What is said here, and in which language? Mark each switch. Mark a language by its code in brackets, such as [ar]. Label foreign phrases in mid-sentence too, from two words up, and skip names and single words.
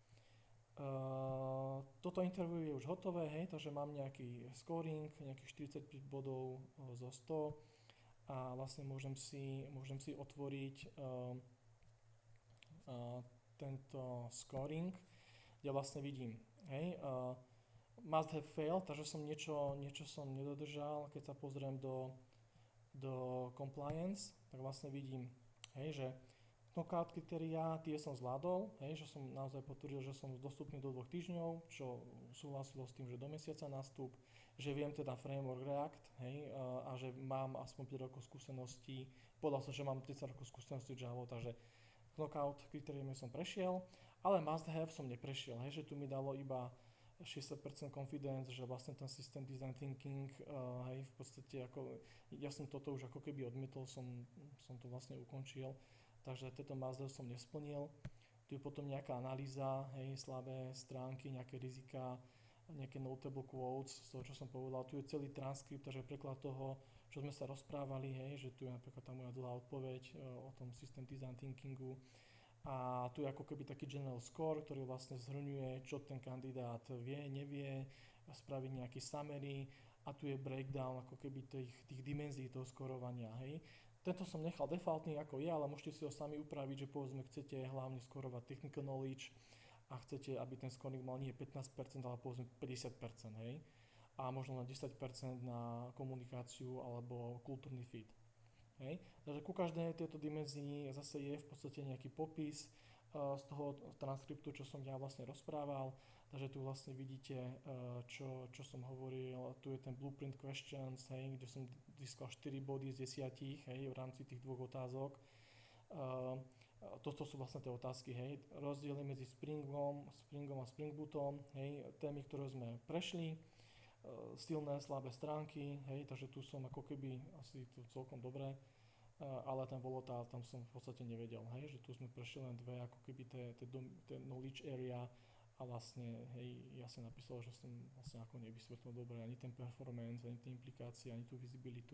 [sk] Toto interview je už hotové, hej, takže mám nejaký scoring, nejakých 45 bodov zo 100 a vlastne môžem si otvoriť tento scoring, kde vlastne vidím, hej, [en] must have failed, [sk] takže som niečo som nedodržal, keď sa pozriem do compliance, tak vlastne vidím, hej, že knockout kritériá, tie som zvládol, hej, že som naozaj potvrdil, že som dostupný do 2 týždňov, čo súhlasilo s tým, že do mesiaca nástup, že viem teda framework React, hej, a že mám aspoň 5 rokov skúseností, povedal som, že mám 30 rokov skúseností Java, takže knockout kritériami som prešiel, ale [en] must have [sk] som neprešiel, hej, že tu mi dalo iba 60% confidence, že vlastne ten [en] system design thinking, [sk] hej, v podstate ako, ja som toto už ako keby odmietol, som to vlastne ukončil, takže tieto [en] must have [sk] som nesplnil. Tu je potom nejaká analýza, hej, slabé stránky, nejaké rizika, nejaké [en] notable quotes, [sk] z toho, čo som povedal. Tu je celý transkript, takže preklad toho, čo sme sa rozprávali, hej, že tu je napríklad tá moja dlhá odpoveď o tom [en] system design thinkingu. [sk] A tu je ako keby taký [en] general score, [sk] ktorý vlastne zhrňuje, čo ten kandidát vie, nevie, spraviť nejaký summary a tu je breakdown ako keby tých dimenzií toho scorovania, hej. Tento som nechal defaultný ako je, ale môžete si ho sami upraviť, že povedzme chcete hlavne scorovať [en] technical knowledge [sk] a chcete, aby ten scoring mal nie 15%, ale povedzme 50%, hej. A možno na 10% na komunikáciu alebo kultúrny fit. Hej. Takže ku každej tejto dimenzii zase je v podstate nejaký popis z toho transkriptu, čo som ja vlastne rozprával. Takže tu vlastne vidíte, čo som hovoril. Tu je ten [en] blueprint questions, [sk] hej, kde som získal 4 body z 10, hej, v rámci tých 2 otázok. Toto sú vlastne tie otázky, hej. Rozdiely medzi Springom a Spring Bootom, hej, témy, ktoré sme prešli. Silné, slabé stránky, hej, takže tu som ako keby asi tu celkom dobré, ale ten volatile tam som v podstate nevedel, hej, že tu sme prešli len dve ako keby tie [en] knowledge area [sk] a vlastne, hej, ja som napísal, že som vlastne ako nevysvetlil dobre ani ten performance, ani tie implikácie, ani tú visibilitu.